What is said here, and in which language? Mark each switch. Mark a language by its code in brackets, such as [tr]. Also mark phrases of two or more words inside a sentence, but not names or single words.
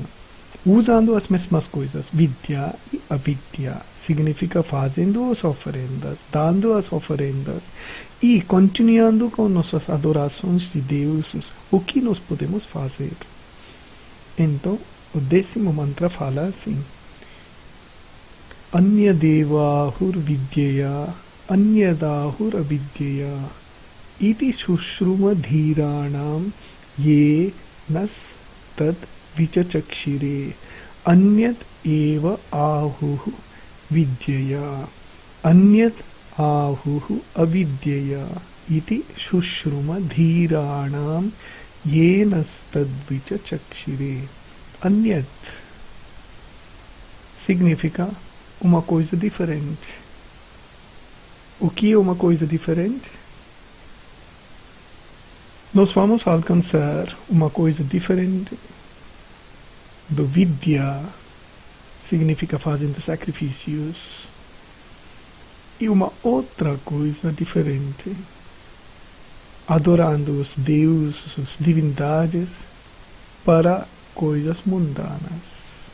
[pt] Usando as mesmas coisas, vidya e avidya. Significa fazendo as oferendas, dando as oferendas e continuando com nossas adorações de deuses. O que nós podemos fazer? Então, o 10º mantra fala assim: [sa] अन्यदेवाहुर् विद्यया, अन्यदाहुर् अविद्यया, इति शुश्रुम धीराणां ये नस् तद् विचचक्षिरे, अन्यत् एव आहुहु विद्यया, अन्यत् आहुहु अविद्यया, इति शुश्रुम धीराणां ये नस् तद् विचचक्षिरे. [pt] Anyat significa uma coisa diferente. O que é uma coisa diferente? Nós vamos alcançar uma coisa diferente do vidya, significa fazendo sacrifícios, e uma outra coisa diferente, adorando os deuses, as divindades, para coisas mundanas.